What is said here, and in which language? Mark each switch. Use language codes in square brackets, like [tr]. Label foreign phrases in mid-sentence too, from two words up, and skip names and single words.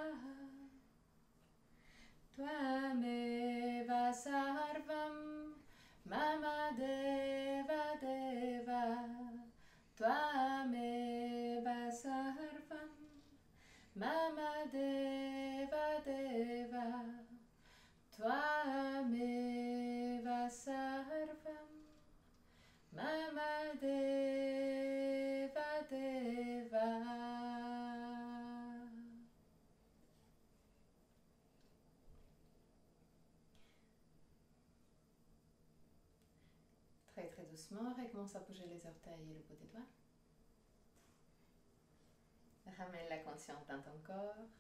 [sa] Tvameva Sarvam Mama Deva Deva Tvameva Sarvam Mama Deva Deva Tvameva Sarvam Mama Deva Deva. [fr] Très très doucement, recommence à bouger les orteils et le bout des doigts. Ramène la conscience dans ton corps.